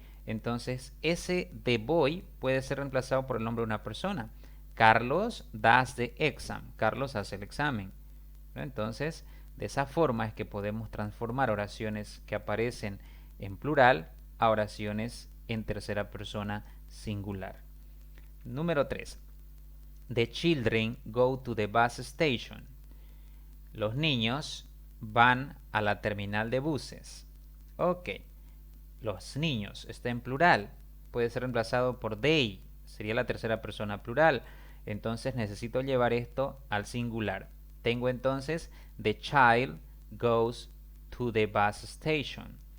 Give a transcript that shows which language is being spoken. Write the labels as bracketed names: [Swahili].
[Spanish] Entonces, ese the boy puede ser reemplazado por el nombre de una persona. [English] Carlos does the exam. [Spanish] Carlos hace el examen. ¿No? Entonces, de esa forma es que podemos transformar oraciones que aparecen en plural a oraciones en tercera persona singular. Número 3. [English] The children go to the bus station. [Spanish] Los niños van a la terminal de buses. Ok. Los niños está en plural. Puede ser reemplazado por they. Sería la tercera persona plural. Entonces necesito llevar esto al singular. Tengo entonces [English] the child goes to the bus station.